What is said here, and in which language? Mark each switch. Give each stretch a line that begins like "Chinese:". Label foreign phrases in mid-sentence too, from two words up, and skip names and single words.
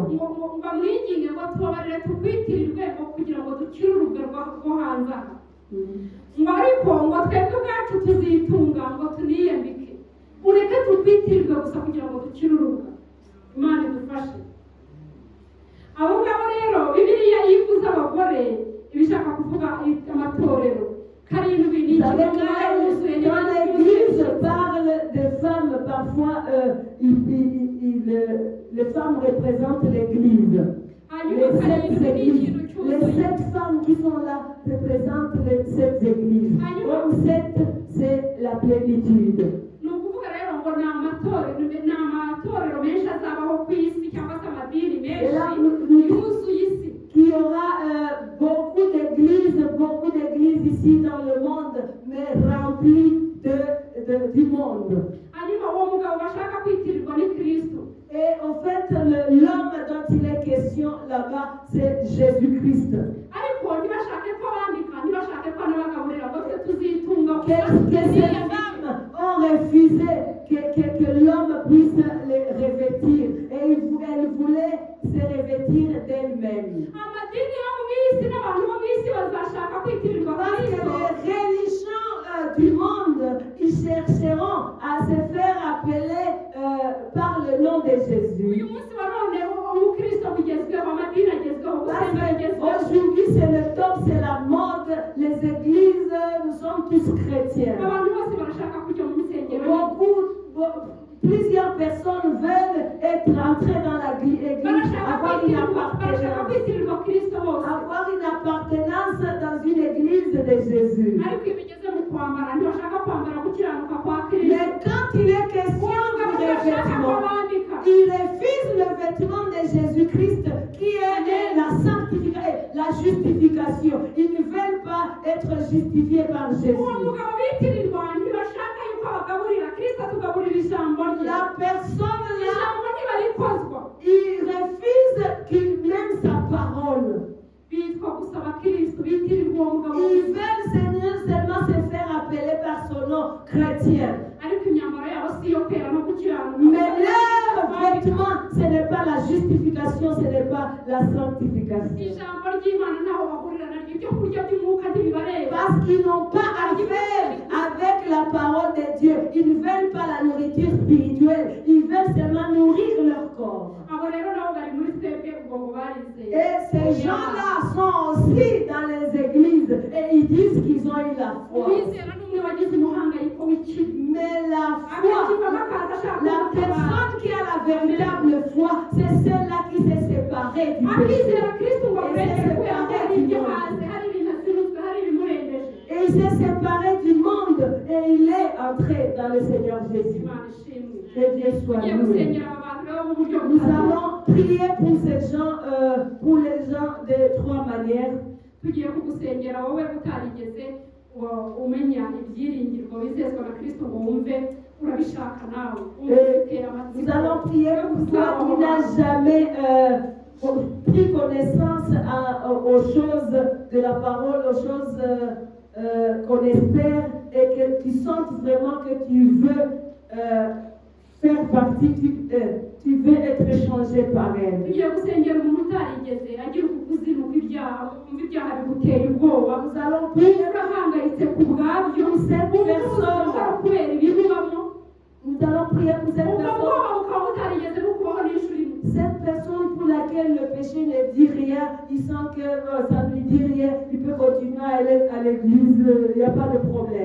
Kinyarwanda: ngo bamwinginge ngo tubabarire tukwitirirwe ngo kugira ngo dukire urubwa rwo hanze aha ngo ariko ngo twebwe ubwacu tuzitunga ngo tuniyambike ureke tukwitirirwe gusa kugira ngo dukire urubwa. Imana idufashe. Abo ngabo rero Bibiliya iyo ivuze abagore ibishaka kuvuga amatorero karindwi ni
French: Dans l'Église parle des femmes, parfois les femmes représentent l'Église. Les 7 femmes qui sont là représentent les 7 églises. Donc 7, c'est la plénitude.
Kinyarwanda: ni ukuvuga rero ngo ni amatorero menshi azabaho ku isi cyangwa se amadini menshi yuzuye isi.
French: Qu'il y aura beaucoup d'églises ici dans le monde, mais remplies du monde.
Kinyarwanda: hanyuma uwo mugabo bashaka kwitirirwa ni Kristo.
French: Et en fait, l'homme dont il est question là-bas, c'est Jésus-Christ.
Kinyarwanda: ariko ntibashake ko bandika ntibashake ko n'abagaburira ngo twe tuzitunga
French: Que ces femmes ont refusé que l'homme puisse les revêtir. Et elles voulaient se revêtir d'elles-mêmes.
Kinyarwanda: amadini yo mu isi n'abantu bo mu isi bazashaka kwitirirwa
French: Parce que
Kinyarwanda: Kristo.
French: les religions du monde, ils chercheront à se faire appeler par le nom de
Kinyarwanda: uyu
French: Jésus.
Kinyarwanda: munsi wa none umukristo bugezweho amadini agezweho
French: Parce
Kinyarwanda: gusenga bigezweho.
French: qu'aujourd'hui, c'est le top, c'est la mode. Les églises, nous sommes tous chrétiens.
Kinyarwanda: abantu bose barashaka kujya mu nsengero.
French: Plusieurs personnes veulent être entrées dans l'église,
Kinyarwanda: barashaka
French: avoir
Kinyarwanda: kwitirirwa Kristo bose.
French: une appartenance dans une église de Jésus.
Kinyarwanda: ariko iyo bigeze mu kwambara ntibashaka kwambara gukiranuka kwa Kristo.
French: Mais quand il est question du revêtement, il refuse le vêtement de Jésus-Christ qui est la sanctification, la justification. Ils ne veulent pas être justifiés par
Kinyarwanda: uwo
French: Jésus.
Kinyarwanda: mugabo bitirirwa ntibashaka yuko abagaburira Kristo tugaburira ijambo rye.
French: La personne là,
Kinyarwanda: ijambo ntibarikozwa
French: il refuse qu'il même sa parole.
Kinyarwanda: bitwa gusaba Kristo bitirirwa uwo mugabo.
French: Ils veulent seulement se faire appeler par son nom chrétien.
Kinyarwanda: ariko imyambaro yabo si iyo kwera no gukiranuka.
French: Mais leur vêtement, ce n'est pas la justification, ce n'est pas la sanctification.
Kinyarwanda: ijambo ry'Imana ntaho bahurira naryo ibyo kurya by'umwuka ntibibareba.
French: Parce qu'ils n'ont pas affaire avec la parole de Dieu. Ils ne veulent pas la nourriture spirituelle. Ils veulent seulement nourrir leur corps.
Kinyarwanda: abo rero nabo bari muri twebwe ubwo ngo barizeye.
French: Et ces gens-là sont aussi dans les églises et ils disent qu'ils ont eu la foi.
Kinyarwanda: uwizera n'umwe wagize umuhangayiko w'ikibi.
French: Mais la foi,
Kinyarwanda: akakivamo akaza ashaka
French: la personne qui a la véritable foi, c'est celle-là qui s'est séparée du péché.
Kinyarwanda: akizera Kristo ngo amurengere kubera ko hari ibyo hanze hari ibintu azinutswe hari ibimurengeje.
French: Et il s'est séparé du monde et il est entré dans le Seigneur Jésus.
Kinyarwanda: Imana ishimwe.
French: Que Dieu soit
Kinyarwanda: tugiye
French: loué.
Kinyarwanda: gusengera aba bantu rero mu buryo
French: Nous
Kinyarwanda: butatu.
French: allons prier pour les gens de 3 manières.
Kinyarwanda: tugiye kugusengera wowe utarigeze umenya ibyiringirwa wizezwa na Kristo ngo wumve urabishaka nawe umutera amatsiko.
French: Nous allons prier pour toi qui n'as jamais pris connaissance aux choses de la parole, aux choses qu'on espère et que tu sens vraiment que tu veux faire partie, tu veux être changé par elle.
Kinyarwanda: tugiye gusengera umuntu utarigeze agira ukuzinuka ibyaha wumva ibyaha biguteye ubwoba.
French: Nous allons prier
Kinyarwanda: urahangayitse ku bwabyo
French: cette personne.
Kinyarwanda: kubera ibibubamo.
French: Nous allons prier pour cette
Kinyarwanda: ubwo
French: personne.
Kinyarwanda: bwoba bukaba butarigeze bukubaho n'inshuro imwe.
French: Cette personne pour laquelle le péché ne dit rien, il sent que ça ne lui dit rien, il peut continuer à aller à l'église, il n'y a pas de problème.